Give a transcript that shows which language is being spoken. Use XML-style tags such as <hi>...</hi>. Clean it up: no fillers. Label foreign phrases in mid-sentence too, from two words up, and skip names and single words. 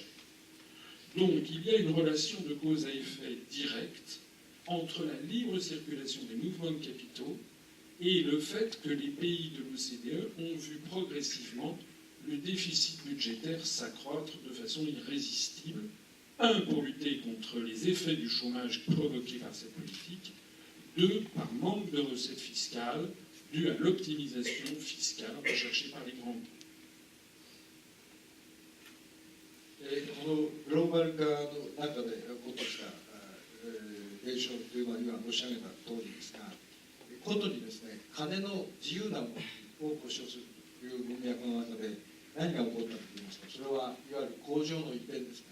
<fr>Donc il y a une relation de cause à effet directe entre la libre circulation des mouvements de capitaux et le fait que les pays de l'OCDE ont vu progressivement le déficit budgétaire s'accroître de façon irrésistible, un, pour lutter contre les effets du chômage provoqués par cette politique, deux, par manque de recettes fiscales dues à l'optimisation fiscale recherchée par les grands groupes.</fr> <ja>このグローバル化の中で起こってきた現象というのは今申し上げた通りですが、ことにですね、金の自由なものを保障するという文脈の中で何が起こったかといいますと、それはいわゆる工場の移転ですね。</ja>